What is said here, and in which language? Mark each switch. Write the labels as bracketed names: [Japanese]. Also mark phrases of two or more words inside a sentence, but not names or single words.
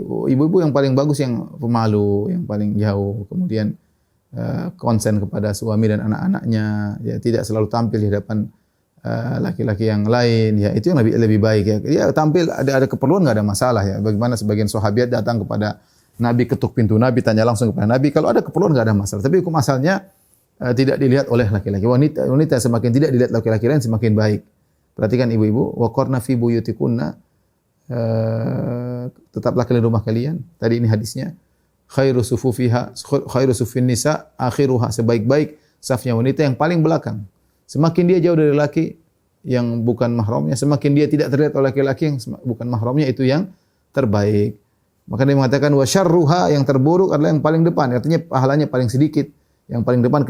[Indonesian] Ibu-ibu yang paling bagus yang pemalu, yang paling jauh, kemudian konsen kepada suami dan anak-anaknya, ya tidak selalu tampil di hadapan laki-laki yang lain, ya itu yang lebih baik ya. Dia tampil ada keperluan enggak ada masalah ya. Bagaimana sebagian sahabat datang kepada Nabi, ketuk pintu Nabi, tanya langsung kepada Nabi, kalau ada keperluan enggak ada masalah. Tapi hukum asalnya tidak dilihat oleh laki-laki. Wanita semakin tidak dilihat laki-laki lain semakin baik. Perhatikan ibu-ibu, [Arabic] وقرن في بيوتكن [Indonesian] tetaplah kalian rumah kalian. Tadi ini hadisnya. [Arabic] خير صفوف النساء آخرها, [Indonesian] sebaik-baik safnya wanita yang paling belakang. Semakin dia jauh dari laki yang bukan mahramnya, semakin dia tidak terlihat oleh laki-laki yang bukan mahramnya, itu yang terbaik. Maka dia mengatakan [Arabic] وشرها, [Indonesian] yang terburuk adalah yang paling depan. Artinya pahalanya paling sedikit, yang paling depan.